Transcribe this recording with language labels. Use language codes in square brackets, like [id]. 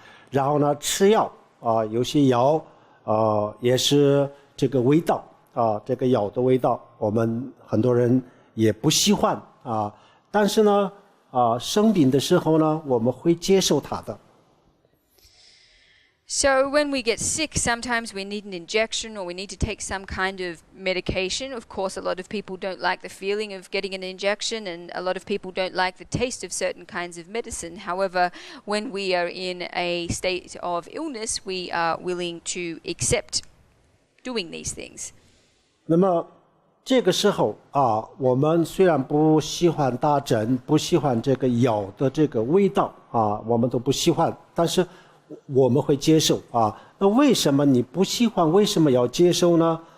[zh] 然后呢吃药有些药也是这个味道这个药的味道我们很多人也不喜欢但是呢生病的时候呢我们会接受它的。 [en] So when we get sick, sometimes we need an injection or we need to take some kind of medication. Of course, a lot of people don't like the feeling of getting an injection, and a lot of people don't like the taste of certain kinds of medicine. However, when we are in a state of illness, we are willing to accept doing these things. [zh] 那么这个时候我们虽然不喜欢打针，不喜欢这个药的这个味道我们都不喜欢，但是我们会接受那为什么你不喜欢，为什么要接受呢？